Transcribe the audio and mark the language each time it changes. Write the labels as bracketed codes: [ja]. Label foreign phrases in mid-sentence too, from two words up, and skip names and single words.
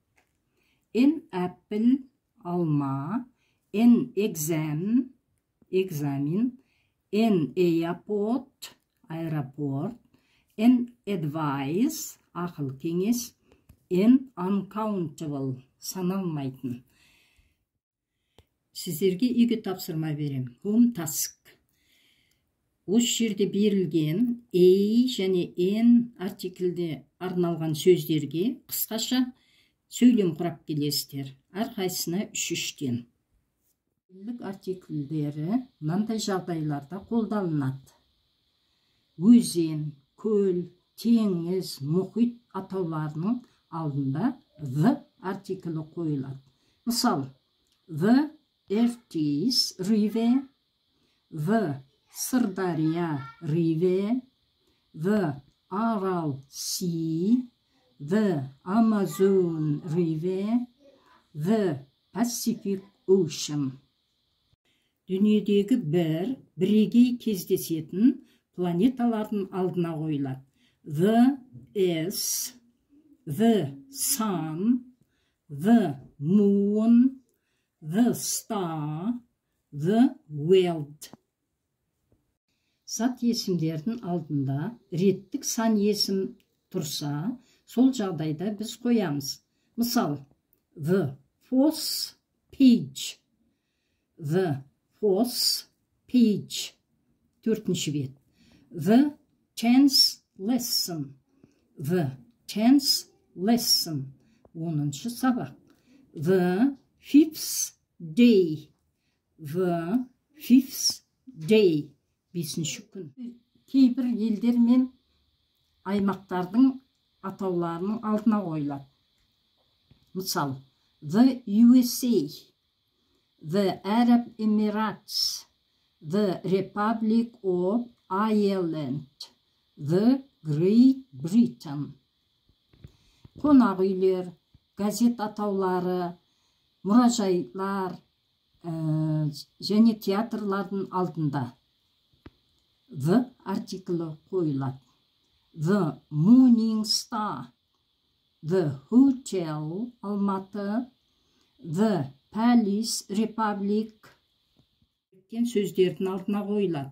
[en] En apple, алма, an exam, экзамен, an airport, аэропорт, an advice, [kk] ақыл кеңес, [en] an uncountable, саналмайтын. [kk] Сіздерге үйге тапсырма берем. [en] Home task. [kk] Осы жерде берілген a және n артиклде арналған сөздерге қысқаша сөйлем құрап келесіздер. Әрқайсысына 3-3-тен. Артиклдері мынандай жағдайларда қолданылады. Өзен, көл, теңіз, мұхит атауларының алдында the артиклі қойылады. Мысалы, [en] the Irtis river, the Sirdarya river, the Aral sea, the Amazon river, the Pacific ocean. [kk] Дүниедегі бірегей кездесетін планеталардың алдына қойылады. [en] The Earth, the Sun, the Moon, the Star, the World. [kk] Зат есімдердің алдында реттік сан есім тұрса, сол жағдайда біз қоямыз. Мысалы, [en] the fourth page, the fourth page, [kk] 4-ші бет. [en] The 10th lesson, the 10th lesson, [kk] 10-ші сабақ. [en] The 5th day, the 5th day, [kk] 5-ші күн. Кейбір елдер мен аймақтардың атауларының алдына қойылады. Мысалы, [en] the USA, the Arab Emirates, the Republic of Ireland, the Great Britain. [kk] Қонақ үйлер, газет атаулары, мұражайлар және театрлардың алдында the артиклі қойылады. [en] The Morning Star, the Hotel Алматы, the Palace Republic [kk] сөздердің алдына қойылады.